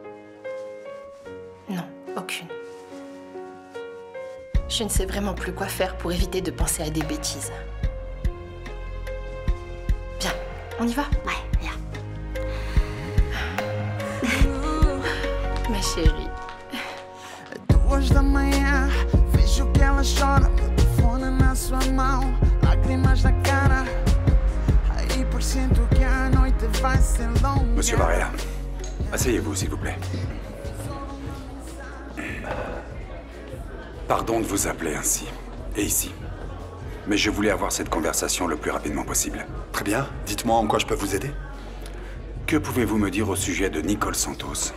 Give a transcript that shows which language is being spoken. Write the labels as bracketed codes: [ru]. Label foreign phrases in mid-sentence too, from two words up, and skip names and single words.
[fr] Non, aucune. Je ne sais vraiment plus quoi faire pour éviter de penser à des bêtises. Bien, on y va? Ouais, viens. Ma chérie. [pt] 2 da manhã, vejo que ela chora, meu telefone na sua mão, lágrimas na cara. Aí pressento que a noite vai ser longa. [fr] Monsieur Varela, asseyez-vous, s'il vous plaît. Pardon de vous appeler ainsi, et ici. Mais je voulais avoir cette conversation le plus rapidement possible. Très bien. Dites-moi en quoi je peux vous aider. Que pouvez-vous me dire au sujet de Nicole Santos?